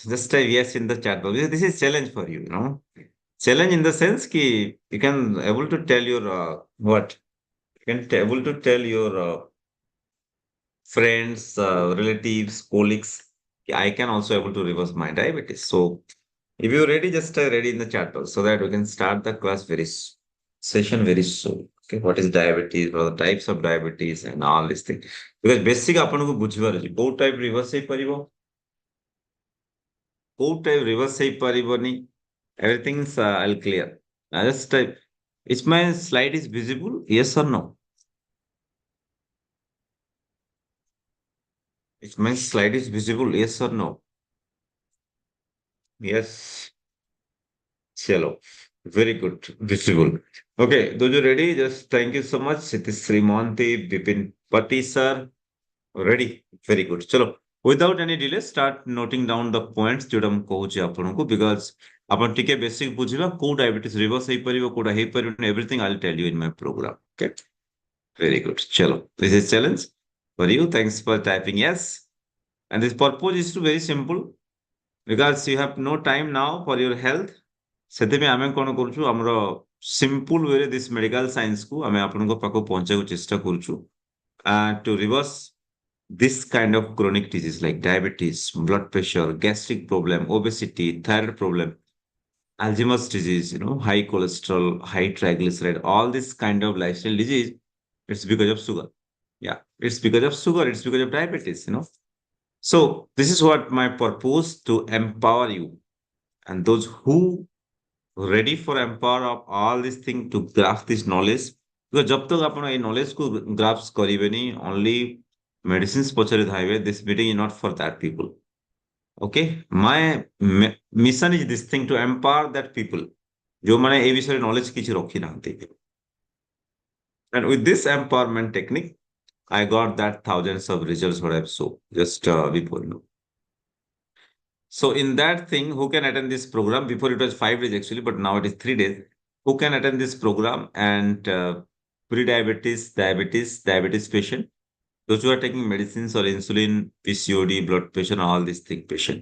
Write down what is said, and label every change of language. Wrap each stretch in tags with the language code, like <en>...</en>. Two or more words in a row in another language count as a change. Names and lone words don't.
<en>Just type yes in the chat box. This is challenge for you. Challenge in the sense ki you can able to tell your what you can able to tell your friends, relatives, colleagues. I can also able to reverse my diabetes. So if you're ready, just ready in the chat box so that we can start the class session very soon. Okay, what is diabetes, what are the types of diabetes, and all these things. Because basic</en> <or>ଆପଣଙ୍କୁ ବୁଝିବାର ଅଛି କୋଉ</or> <en>type reverse</en> <or>ହେଇପାରିବ କୋଉ</or> <en>type reverse</en> <or>ହେଇପାରିବନି</or> <en>everything I'll clear. Now just type is my slide is visible? Yes or no? Is my slide is visible? Yes or no? Yes. Chalo. Very good. Visible. Okay, those are ready. Just thank you so much. It is Srimanti Bipin Pati sir. Ready? Very good. Chalo. Without any delay, start noting down the points</en> <or>ଯୋଉଟା ମୁଁ କହୁଛି ଆପଣଙ୍କୁ</or> <en>because</en> <or>ଆପଣ ଟିକେ basic ବୁଝିବା କୋଉ</or> <en>diabetes reverse</en> <or>ହେଇପାରିବ କୋଉଟା ହେଇପାରିବନି</or> <en>everything I'll tell you in my program. Okay. Very good. Chalo. This is challenge for you. Thanks for typing yes. And this purpose is to very simple because you have no time now for your health.</en> <or>ସେଥିପାଇଁ ଆମେ କଣ କରୁଛୁ ଆମର ସିମ୍ପଲ ୱେରେ ଦିସ୍ ମେଡିକାଲ ସାଇନ୍ସକୁ ଆମେ ଆପଣଙ୍କ ପାଖକୁ ପହଞ୍ଚାଇବାକୁ ଚେଷ୍ଟା କରୁଛୁ</or> <en>to reverse this kind of chronic disease like diabetes, blood pressure, gastric problem, obesity, thyroid problem, Alzheimer's disease, high cholesterol, high triglyceride, all this kind of lifestyle disease, it's because of sugar. Yeah, it's because of sugar, it's because of diabetes. So this is what my purpose to empower you and those who ready for empower of all these things to grasp this knowledge because</en> <hi>जब तक</hi> <or>ଆପଣ ଏଇ</or> <en>knowledge को grasp କରିବେନି only medicines</en> <or>ପଛରେ ଧାଇବେ</or> <en>this meeting is not for that people. Okay, my mission is this thing to empower that people</en> <or>ଯୋଉମାନେ ଏଇ ବିଷୟରେ</or> <en>knowledge</en> <or>କିଛି ରଖି ନାହାନ୍ତି</or> <en>and with this empowerment technique I got that thousands of results what I've shown just before So in that thing, who can attend this program? Before it was 5 days actually, but now it is 3 days. Who can attend this program and pre-diabetes, diabetes patient, those who are taking medicines or insulin, PCOD, blood pressure, all these things patient.</en>